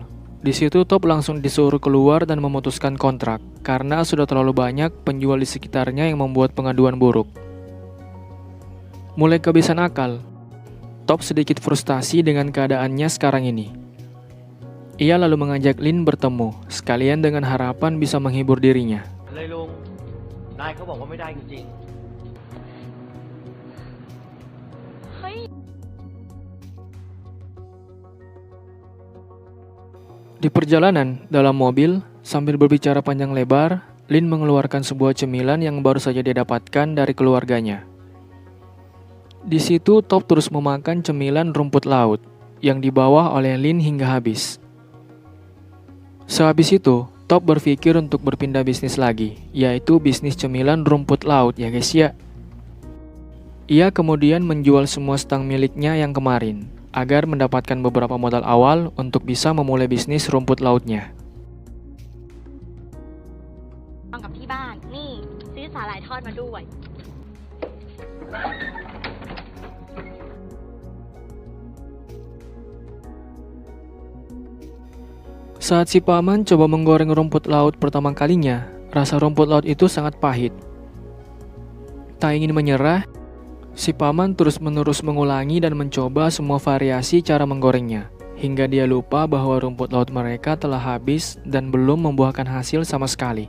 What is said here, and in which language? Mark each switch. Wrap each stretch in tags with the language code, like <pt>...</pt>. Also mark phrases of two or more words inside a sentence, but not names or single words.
<id>Di situ Top langsung disuruh keluar dan memutuskan kontrak, karena sudah terlalu banyak penjual di sekitarnya yang membuat pengaduan buruk. Mulai kehabisan akal, Top sedikit frustasi dengan keadaannya sekarang ini. Ia lalu mengajak Lin bertemu, sekalian dengan harapan bisa menghibur dirinya.</id> <th>เลยลุงนายเขาบอกว่าไม่ได้จริง เฮ้ย</th> <id>Di perjalanan, dalam mobil, sambil berbicara panjang lebar, Lin mengeluarkan sebuah cemilan yang baru saja dia dapatkan dari keluarganya. Di situ, Top terus memakan cemilan rumput laut yang dibawa oleh Lin hingga habis. Sehabis itu, Top berpikir untuk berpindah bisnis lagi, yaitu bisnis cemilan rumput laut ya guys ya. Ia kemudian menjual semua stang miliknya yang kemarin, agar mendapatkan beberapa modal awal untuk bisa memulai bisnis rumput lautnya.</id> <th>ลองกับที่บ้าน นี่ซื้อสาหร่ายทอดมาด้วย</th> <id>Saat si paman coba menggoreng rumput laut pertama kalinya, rasa rumput laut itu sangat pahit. Tak ingin menyerah, si paman terus-menerus mengulangi dan mencoba semua variasi cara menggorengnya, hingga dia lupa bahwa rumput laut mereka telah habis dan belum membuahkan hasil sama sekali.</id>